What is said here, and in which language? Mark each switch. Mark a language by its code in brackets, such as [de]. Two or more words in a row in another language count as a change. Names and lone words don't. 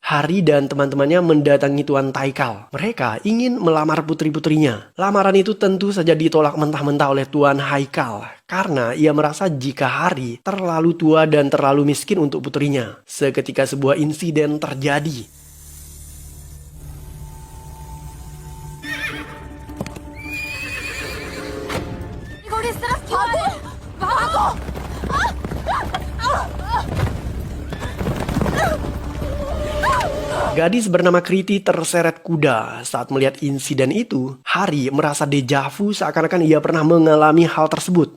[id] Harry dan teman-temannya mendatangi Tuan Taikal. Mereka ingin melamar putri-putrinya. Lamaran itu tentu saja ditolak mentah-mentah oleh Tuan Haikal karena ia merasa jika Harry terlalu tua dan terlalu miskin untuk putrinya. Seketika sebuah insiden terjadi. [hi] इस तरफ क्यों आ रहे? भागो! [id] Gadis bernama Kriti terseret kuda. Saat melihat insiden itu, Harry merasa dejavu seakan-akan ia pernah mengalami hal tersebut.